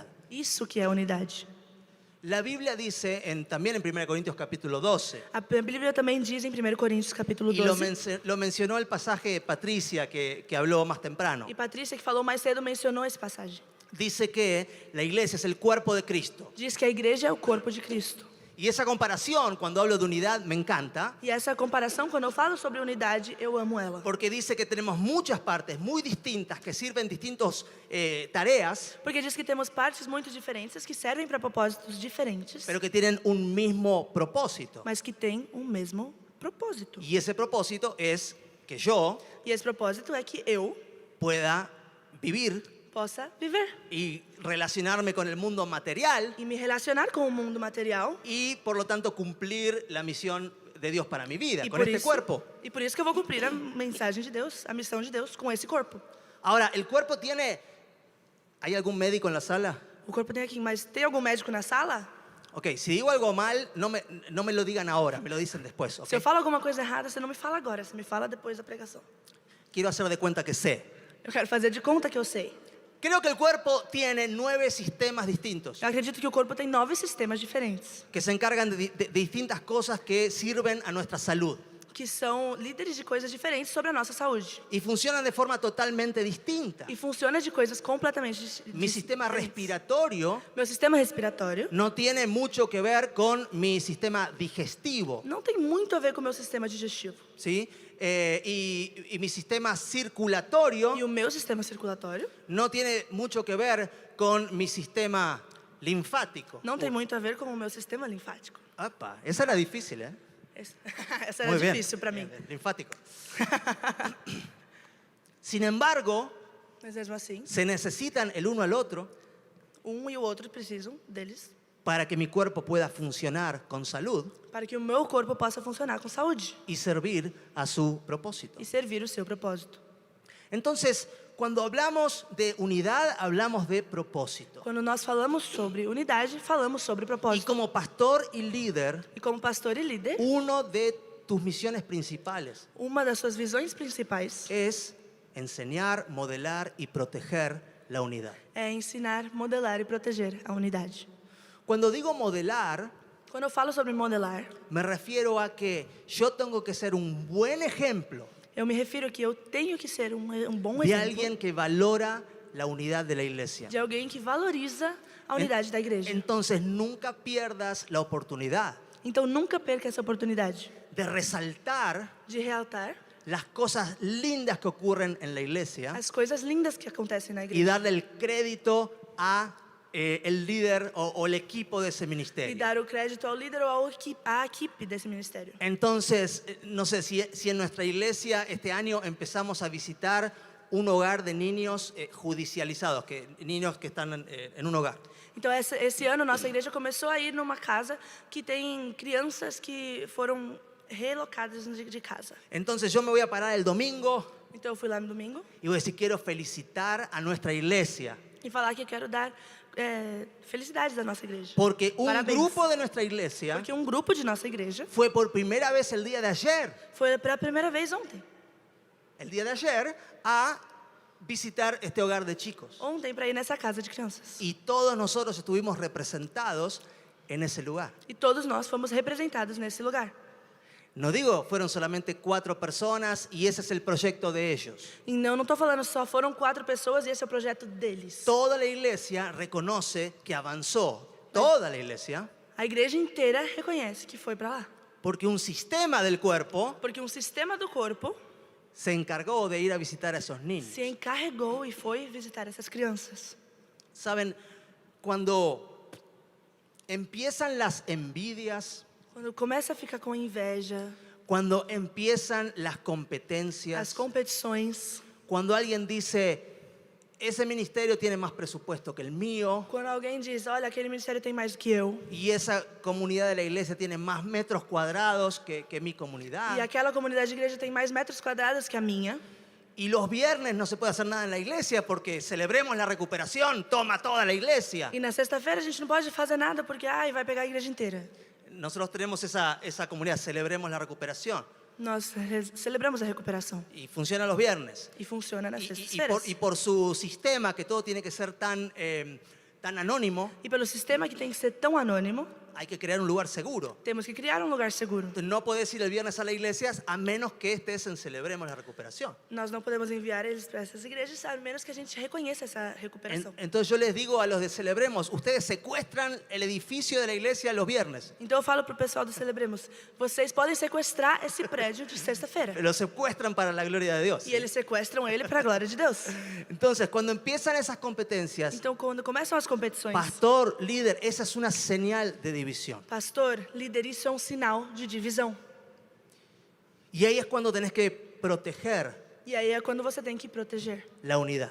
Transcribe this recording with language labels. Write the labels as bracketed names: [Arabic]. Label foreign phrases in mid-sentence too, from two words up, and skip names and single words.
[Portuguese] Isso que é unidade. [Spanish] La Biblia dice también en 1 Corintios capítulo 12, [Portuguese] A Bíblia também diz em 1 Coríntios capítulo [Spanish] y 12, lo mencionó el pasaje de Patricia que habló más temprano. [Portuguese] e Patrícia, que falou mais cedo, mencionou essa passagem. [Spanish] Dice que la iglesia es el cuerpo de Cristo. [Portuguese] Diz que a igreja é o corpo de Cristo. [Spanish] Y esa comparación, cuando hablo de unidad, me encanta, [Portuguese] E essa comparação, quando eu falo sobre unidade, eu amo ela. [Spanish] porque dice que tenemos muchas partes muy distintas que sirven distintas tareas, [Portuguese] Porque diz que temos partes muito diferentes que servem para propósitos diferentes, [Spanish] pero que tienen un mismo propósito. [Portuguese] mas que têm um mesmo propósito. [Spanish] Y ese propósito es que yo [Portuguese] E esse propósito é que eu [Spanish] pueda vivir [Portuguese] possa viver [Spanish] y relacionarme con el mundo material [Portuguese] e me relacionar com o mundo material. [Spanish] y por lo tanto cumplir la misión de Dios para mi vida, [Portuguese] E [Spanish] con [Portuguese] por, [Spanish] este [Portuguese] isso, [Spanish] cuerpo. [Portuguese] e por isso que eu vou cumprir a mensagem de Deus, a missão de Deus com esse corpo. [Spanish] Ahora, el cuerpo tiene... ¿Hay algún médico en la sala? [Portuguese] O corpo tem aqui, mas tem algum médico na sala? [Spanish] Ok, si digo algo mal, no me lo digan ahora, me lo dicen después. [Portuguese] Se eu [Spanish] ¿ok? [Portuguese] falo alguma coisa errada, você não me fala agora, você me fala depois da pregação. [Spanish] Quiero hacer de cuenta que sé. [Portuguese] Eu quero fazer de conta que eu sei. [Spanish] Creo que el cuerpo tiene 9 sistemas distintos [Portuguese] Eu acredito que o corpo tem 9 sistemas diferentes, [Spanish] que se encargan de distintas cosas que sirven a nuestra salud. [Portuguese] que são líderes de coisas diferentes sobre a nossa saúde. [Spanish] y funcionan de forma totalmente distinta. [Portuguese] E funciona de coisas completamente [Spanish] Mi sistema [Portuguese] diferentes. [Spanish] respiratorio [Portuguese] Meu sistema respiratório [Spanish] no tiene mucho que ver con mi sistema digestivo, [Portuguese] não tem muito a ver com o meu sistema digestivo. [Spanish] ¿sí? Y mi sistema circulatorio [Portuguese] E o meu sistema circulatório [Spanish] no tiene mucho que ver con mi sistema linfático. [Portuguese] não tem muito a ver com o meu sistema linfático. [Spanish] Apa, esa era difícil, ¿eh? [Portuguese] Essa era [Spanish] Muy bien. [Portuguese] difícil para mim. [Spanish] Bien, linfático. Sin embargo, [Portuguese] Mas mesmo assim, [Spanish] se necesitan el uno al otro [Portuguese] um e o outro precisam deles [Spanish] para que mi cuerpo pueda funcionar con salud [Portuguese] para que o meu corpo possa funcionar com saúde [Spanish] y servir a su propósito. [Portuguese] e servir o seu propósito. [Spanish] Entonces, cuando hablamos de unidad, hablamos de propósito. [Portuguese] Quando nós falamos sobre unidade, falamos sobre [Spanish] Y [Portuguese] propósito. [Spanish] como pastor y líder, [Portuguese] E como pastor e líder, [Spanish] uno de tus misiones principales [Portuguese] uma das suas visões principais [Spanish] es enseñar, modelar y proteger la unidad. [Portuguese] é ensinar, modelar e proteger a unidade. [Spanish] Cuando digo modelar, [Portuguese] Quando eu falo sobre modelar, [Spanish] me refiero a que yo tengo que ser un buen ejemplo [Portuguese] eu me refiro a que eu tenho que ser um bom [Spanish] de [Portuguese] exemplo [Spanish] alguien que valora la unidad de la iglesia. [Portuguese] de alguém que valoriza a unidade da igreja. [Spanish] Entonces nunca pierdas la oportunidad [Portuguese] Então nunca perca essa oportunidade [Spanish] de resaltar [Portuguese] de realtar [Spanish] las cosas lindas que ocurren en la iglesia [Portuguese] as coisas lindas que acontecem na [Spanish] y [Portuguese] igreja [Spanish] darle el crédito a el líder o el equipo de ese [Portuguese] e [Spanish] ministerio. [Portuguese] dar o crédito ao líder ou à equipe desse ministério. [Spanish] Entonces, no sé si en nuestra iglesia este año empezamos a visitar un hogar de niños judicializados, niños que están en un hogar. [Portuguese] Então esse ano nossa igreja começou a ir numa casa que tem crianças que foram relocadas de casa. [Spanish] Entonces yo me voy a parar el domingo [Portuguese] Então eu fui lá no domingo [Spanish] y voy a decir, quiero felicitar a nuestra iglesia, [Portuguese] e falar que eu quero dar felicidades da nossa igreja. [Spanish] porque un [Portuguese] Parabéns. [Spanish] grupo de nuestra iglesia [Portuguese] Porque um grupo de nossa igreja [Spanish] fue por primera vez el día de ayer, [Portuguese] foi pela primeira vez ontem. [Spanish] a visitar este hogar de chicos. [Portuguese] Ontem para ir nessa casa de crianças. [Spanish] Y todos nosotros estuvimos representados en ese lugar. [Portuguese] E todos nós fomos representados nesse lugar. [Spanish] No digo, fueron solamente 4 personas y ese es el proyecto de ellos. [Portuguese] E não estou falando só foram 4 pessoas e esse é o projeto deles. [Spanish] Toda la iglesia reconoce que avanzó, toda la iglesia, [Portuguese] A igreja inteira reconhece que foi para lá. [Spanish] porque un sistema del cuerpo [Portuguese] Porque sistema do corpo [Spanish] se encargó de ir a visitar a esos niños. [Portuguese] se encarregou e foi visitar essas crianças. [Spanish] Saben, cuando empiezan las envidias, [Portuguese] Quando começa a ficar com inveja, [Spanish] cuando empiezan las [Portuguese] as [Spanish] competencias, [Portuguese] competições, [Spanish] cuando alguien dice, ese ministerio tiene más presupuesto que el mío, [Portuguese] quando alguém diz, olha, aquele ministério tem mais do que eu, [Spanish] y esa comunidad de la iglesia tiene más metros cuadrados que mi [Portuguese] e [Spanish] comunidad, [Portuguese] aquela comunidade de igreja tem mais metros quadrados que a minha, [Spanish] y los viernes no se puede hacer nada en la iglesia porque celebremos la recuperación, toma toda la iglesia. [Portuguese] e na sexta-feira a gente não pode fazer nada porque vai pegar a igreja inteira. [Spanish] Nosotros tenemos esa comunidad, celebremos la recuperación, [Portuguese] Nós celebramos a recuperação [Spanish] y funciona los viernes. [Portuguese] e funciona nas [Spanish] Y [Portuguese] sextas-feiras. [Spanish] por su sistema, que todo tiene que ser tan anónimo, [Portuguese] E pelo sistema que tem que ser tão anônimo, [Spanish] hay que crear un lugar seguro. [Portuguese] temos que criar um lugar seguro. [Spanish] Entonces, no podés ir el viernes a la iglesia a menos que estés en Celebremos la Recuperación. [Portuguese] Nós não podemos enviar eles para essas igrejas a menos que a gente reconheça essa recuperação. [Spanish] Entonces yo les digo a los de Celebremos, ustedes secuestran el edificio de la iglesia los viernes. [Portuguese] Então eu falo pro pessoal do Celebremos, vocês podem sequestrar esse prédio de sexta-feira. [Spanish] Lo secuestran para la gloria de Dios. [Portuguese] E eles sequestram ele para a glória de Deus. [Spanish] Entonces, cuando empiezan esas competencias, [Portuguese] Então quando começam as competições, [Spanish] pastor, líder, esa es una señal de división. [Portuguese] pastor, líder, isso é um sinal de divisão. [Spanish] Y ahí es cuando tenés que proteger [Portuguese] E aí é quando você tem que proteger [Spanish] la unidad.